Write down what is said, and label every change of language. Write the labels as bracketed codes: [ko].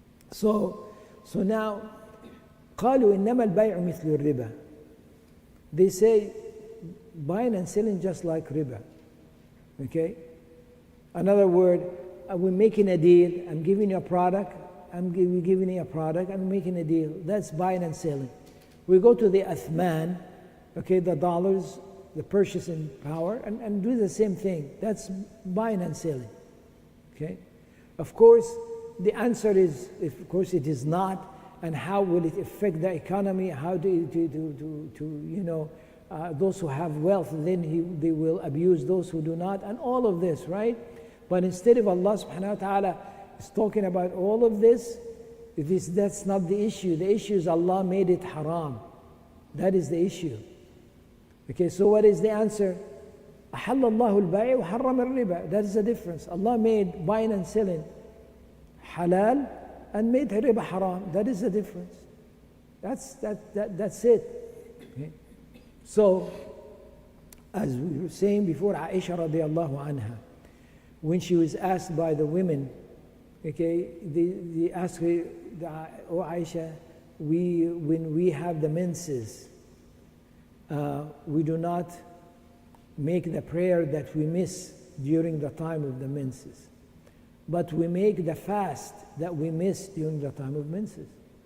[en] So now [ar] قالوا إنما البيع مثل الربا. [en] They say buying and selling just like riba. Okay? Another word, we're making a deal, I'm giving you a product, I'm giving you a product, I'm making a deal. That's buying and selling. We go to the athman, okay, the dollars, the purchasing power, and do the same thing. That's buying and selling. Okay? Of course, the answer is, of course, it is not. And how will it affect the economy? How those who have wealth, then they will abuse those who do not, and all of this, right? But instead of Allah [ar] subhanahu wa ta'ala [en] is talking about all of this, that's not the issue. The issue is Allah made it haram. That is the issue. Okay, so what is the answer? [ar] أحل الله البيع وحرم الربا. [en] That is the difference. Allah made buying and selling halal and made riba haram. That is the difference. That's it. Okay? So, as we were saying before, Aisha [ar] radiallahu anha, [en] when she was asked by the women, okay, they asked her, "Oh Aisha, when we have the menses, we do not make the prayer that we miss during the time of the menses, but we make the fast that we miss during the time of menses."